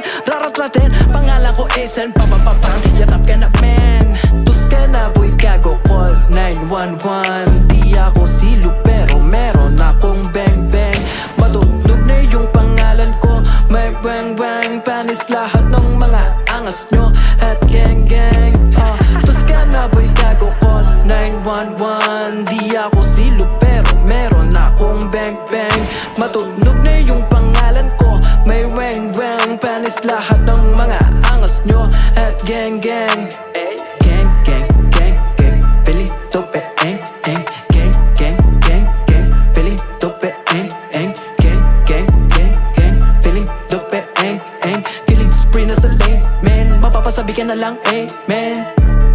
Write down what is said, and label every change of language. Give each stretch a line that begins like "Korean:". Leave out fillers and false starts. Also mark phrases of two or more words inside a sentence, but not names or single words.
Filipino: Raratratin, pangalan ko Asen, papapapang, yatap ka na man. Tus ka na boy, gago,
English: call 911.
Filipino: Di ako silo pero meron akong bang-bang. Matunog na yung pangalan ko. May bang-bang, panis lahat ng mga angas nyo. At gang-gang, tus ka na boy, gago,
English: call 911.
Filipino: Di ako silo pero meron akong bang-bang. Matunog na yung pangalan ko. May wang-wang, panis lahat ng mga angas nyo.
English: At gang-gang, gang-gang, gang-gang, feeling dope, gang-gang, gang-gang, feeling dope, gang-gang, gang-gang, feeling dope, killing spree
Filipino: na sa
English: lane, man.
Filipino: Mapapasabi ka na lang, man.